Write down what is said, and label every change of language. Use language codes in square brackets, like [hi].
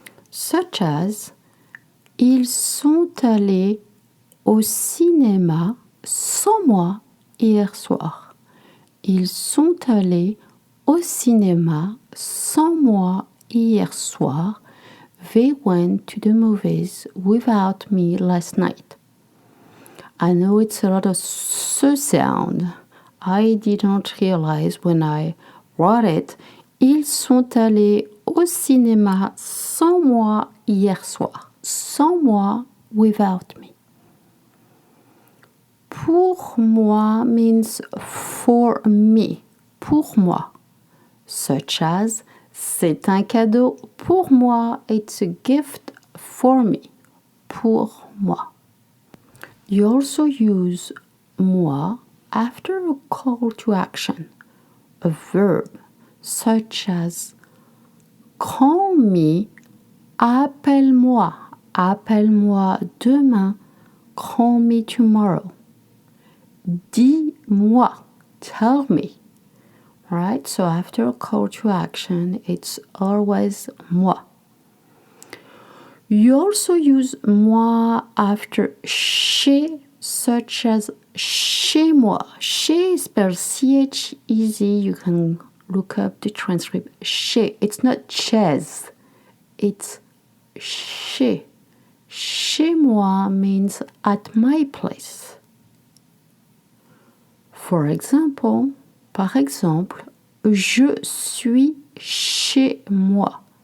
[en] Such as, [fr] ils sont allés au cinéma sans moi hier soir. Ils sont allés au cinéma sans moi hier soir. [en] They went to the movies without me last night. I know it's a lot of ce sound. I didn't realize when I wrote it. [fr] Ils sont allés au cinéma sans moi hier soir. Sans moi, [en] without me. Pour moi means for me. Pour moi. Such as, [fr] c'est un cadeau pour moi. [en] It's a gift for me. Pour moi. You also use moi after a call to action, a verb, such as call me, [fr] appelle-moi, appelle-moi demain, [en] call me tomorrow. Dis-moi, tell me. Right? So after a call to action, it's always moi. You also use moi after chez, such as chez moi. Chez is spelled C-H-E-Z. You can look up the transcript. Chez. It's not chez. It's chez. Chez moi means at my place. For example, [fr] par exemple, je suis chez moi.